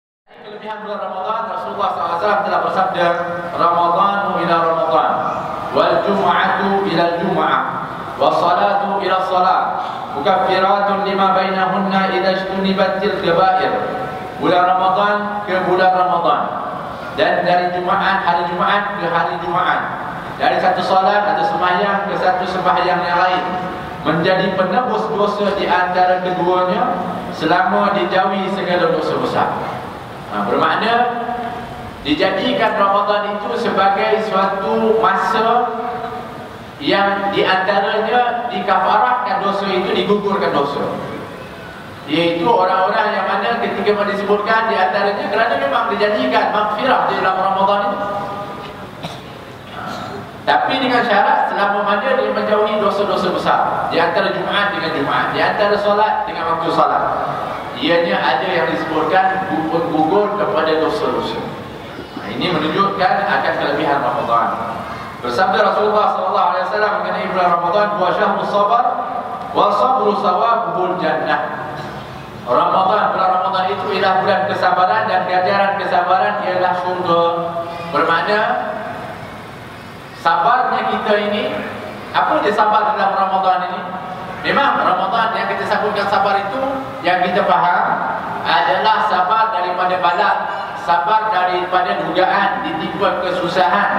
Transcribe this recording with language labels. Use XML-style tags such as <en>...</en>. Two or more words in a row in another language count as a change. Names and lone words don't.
<ms>Kelebihan bulan Ramadan, Rasulullah SAW telah bersabda,</ms> <ar>رمضان إلى رمضان، والجمعة إلى الجمعة، والصلاة إلى الصلاة، مكفرات لما بينهن إذا اجتنبت الكبائر.</ar> <ms>Bulan Ramadan ke bulan Ramadan, dan dari Jumaat, hari Jumaat ke hari Jumaat, dari satu salat atau sembahyang ke satu sembahyang yang lain, menjadi penebus dosa di antara keduanya selama dijauhi segala dosa besar. Bermakna dijadikan Ramadan itu sebagai suatu masa yang diantaranya dikafarahkan dosa itu, digugurkan dosa. Iaitu orang-orang yang mana ketika disebutkan diantaranya kerana memang dijadikan maghfirah di dalam Ramadan itu. Tapi dengan syarat selama mana dia menjauhi dosa-dosa besar, di antara Jumaat dengan Jumaat, di antara solat dengan waktu solat. Ianya ada yang disebutkan gugur kepada dosa-dosa. Ini menunjukkan akan kelebihan Ramadan. Bersabda Rasulullah SAW mengenai bulan Ramadan,</ms> <ar>وشهر الصبر والصبر ثوابه الجنة.</ar> <ms>Ramadan, bulan Ramadan itu ialah bulan kesabaran, dan ganjaran kesabaran ialah syurga. Bermakna sabarnya kita ini, apa dia sabar dalam Ramadan ini? Memang Ramadan yang kita sebutkan sabar itu, yang kita faham adalah sabar daripada bala, sabar daripada dugaan, ditimpa kesusahan.</ms>